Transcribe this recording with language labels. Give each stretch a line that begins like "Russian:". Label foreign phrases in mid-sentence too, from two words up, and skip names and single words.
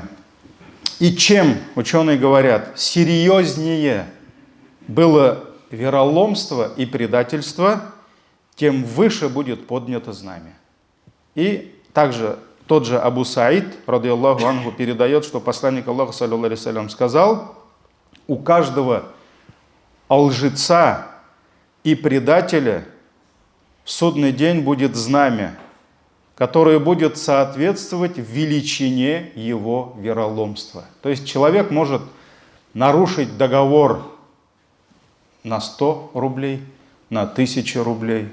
Russian: И чем, ученые говорят, серьезнее было вероломство и предательство, тем выше будет поднято знамя. И также тот же Абу Саид,
Arabic: رضي الله عنه,
Russian: передает, что посланник Аллаха,
Arabic: صلى الله عليه وسلم,
Russian: сказал: у каждого лжеца и предателя в судный день будет знамя, которое будет соответствовать величине его вероломства. То есть человек может нарушить договор на 100 рублей, на 1000 рублей.